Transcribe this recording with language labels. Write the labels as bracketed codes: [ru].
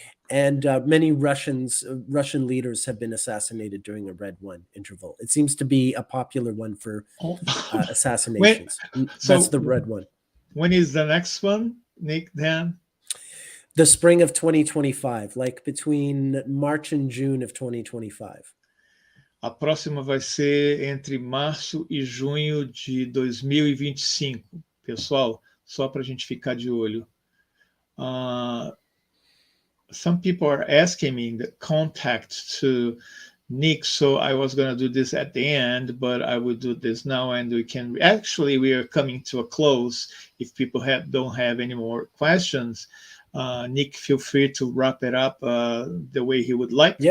[en] And many Russian leaders have been assassinated during a red 1 interval. It seems to be a popular one for assassinations. That's the red 1. When is the next one, Nick, then? The spring of 2025, like between March and June of 2025. [pt] A próxima vai ser entre março e junho de 2025. Pessoal, só para a gente ficar de olho. [en] Some people are asking me the contact to Nick, so I was going to do this at the end, but I will do this now, and we can actually we are coming to a close. If people don't have any more questions, Nick, feel free to wrap it up the way he would like.